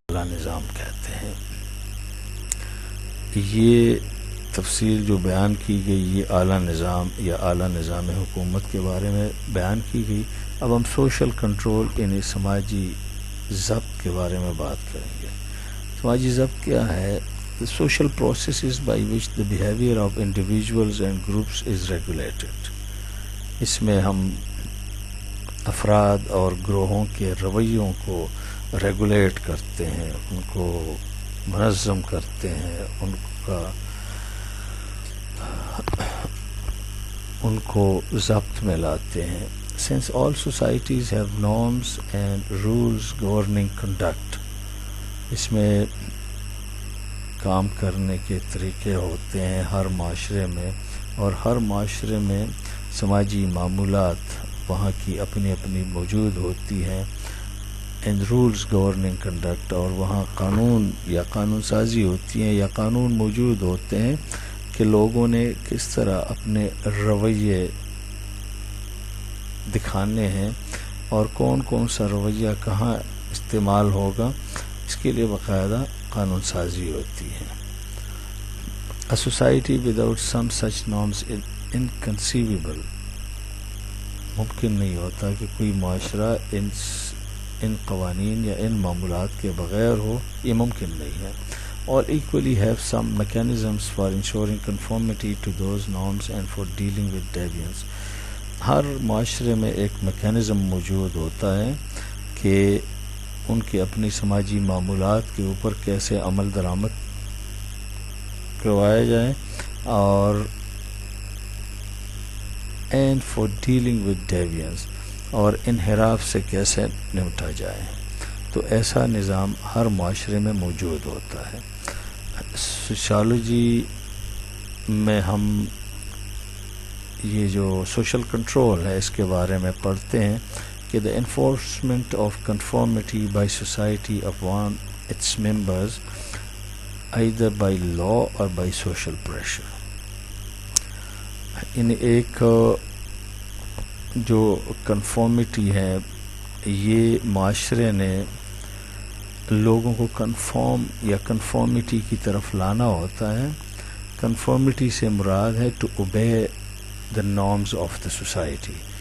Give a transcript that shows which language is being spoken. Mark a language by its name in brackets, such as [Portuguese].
[Urdu] اعلیٰ نظام کہتے ہیں. یہ تفصیل جو بیان کی گئی یہ اعلیٰ نظام یا اعلیٰ نظام حکومت کے بارے میں بیان کی گئی. اب ہم سوشل کنٹرول یعنی سماجی ضبط کے بارے میں بات کریں گے. سماجی ضبط کیا ہے؟ [English] The social processes by which the behavior of individuals and groups is regulated. [Urdu] اس میں ہم افراد اور گروہوں کے رویوں کو ریگولیٹ کرتے ہیں، ان کو منظم کرتے ہیں، ان کو ضبط میں لاتے ہیں. [English] Since all societies have norms and rules governing conduct. [Urdu] اس میں کام کرنے کے طریقے ہوتے ہیں ہر معاشرے میں، اور ہر معاشرے میں سماجی معمولات وہاں کی اپنی اپنی موجود ہوتی ہیں. [English] and rules governing conduct, [Urdu] اور وہاں قانون یا قانون سازی ہوتی ہیں یا قانون موجود ہوتے ہیں کہ لوگوں نے کس طرح اپنے رویے دکھانے ہیں اور کون کون سا رویہ کہاں استعمال ہوگا، اس کے لیے باقاعدہ قانون سازی ہوتی ہے. [English] A society without some such norms is inconceivable. [Urdu] ممکن نہیں ہوتا کہ کوئی معاشرہ ان قوانین یا ان معمولات کے بغیر ہو، یہ ممکن نہیں ہے. [English] All equally have some mechanisms for ensuring conformity to those norms and for dealing with deviance. [Urdu] ہر معاشرے میں ایک میکینزم موجود ہوتا ہے کہ ان کے اپنی سماجی معمولات کے اوپر کیسے عمل درآمد کروایا جائے اور [English] and for dealing with deviance, [Urdu] اور انحراف سے کیسے نمٹا جائے. تو ایسا نظام ہر معاشرے میں موجود ہوتا ہے. سوشالوجی میں ہم یہ جو سوشل کنٹرول ہے اس کے بارے میں پڑھتے ہیں کہ [English] the enforcement of conformity by society upon its members either by law or by social pressure. [Urdu] یعنی ایک جو کنفارمیٹی ہے یہ معاشرے نے لوگوں کو کنفارم یا کنفارمیٹی کی طرف لانا ہوتا ہے. کنفارمیٹی سے مراد ہے [English] To obey the norms of the society.